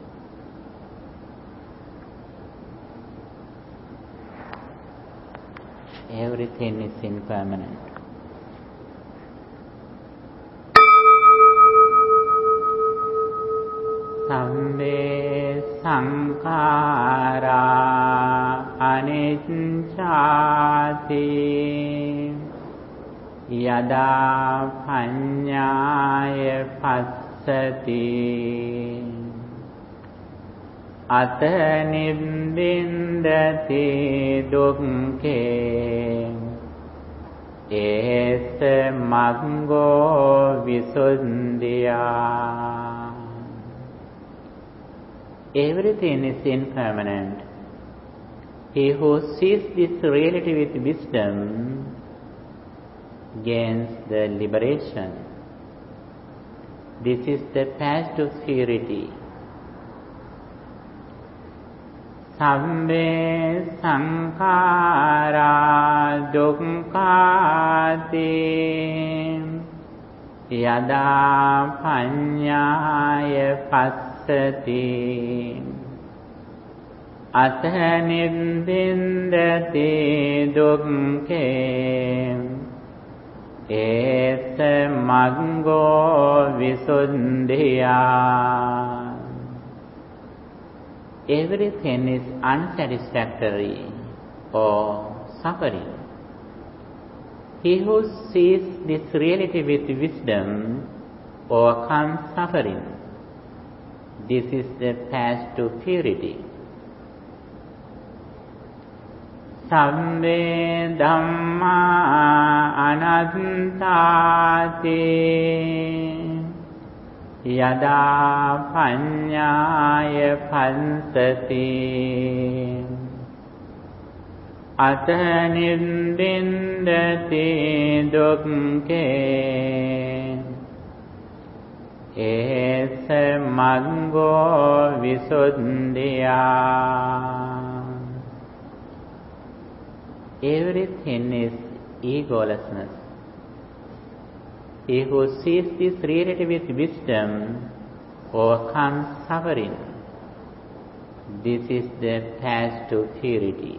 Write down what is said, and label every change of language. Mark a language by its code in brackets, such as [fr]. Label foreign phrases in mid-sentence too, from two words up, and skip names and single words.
[en] Everything is impermanent. [pi] Sambe sankhara anicchati yada panyaya passati ata nibbindati dukkhe esa maggo visuddhiya. [en] Everything is impermanent. He who sees this reality with wisdom gains the liberation. This is the path to purity. [pi] Sambe sankhara dukkhati yada panyaya passati atha nibbindati dukkhe esa maggo visuddhiya. [en] Everything is unsatisfactory or suffering. He who sees this reality with wisdom overcomes suffering. This is the path to purity. [pi] Sabbe dhamma anattati yada panyaya passati atha nibbindati dukkhe esa maggo visuddhiya. [en] Everything is egolessness. He who sees this reality with wisdom overcomes suffering. This is the path to purity.